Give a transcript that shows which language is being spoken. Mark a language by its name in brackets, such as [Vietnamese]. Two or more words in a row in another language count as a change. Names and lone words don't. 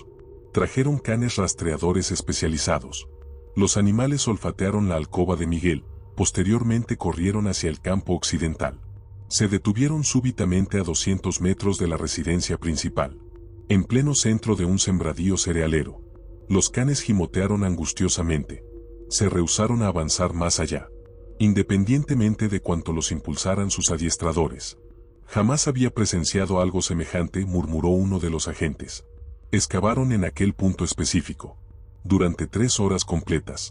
[Spanish] Trajeron canes rastreadores especializados. Los animales olfatearon la alcoba de Miguel, posteriormente corrieron hacia el campo occidental. Se detuvieron súbitamente a 200 metros de la residencia principal. En pleno centro de un sembradío cerealero. Los canes gimotearon angustiosamente. Se rehusaron a avanzar más allá. Independientemente de cuanto los impulsaran sus adiestradores. Jamás había presenciado algo semejante, murmuró uno de los agentes. Excavaron en aquel punto específico. Durante 3 horas completas.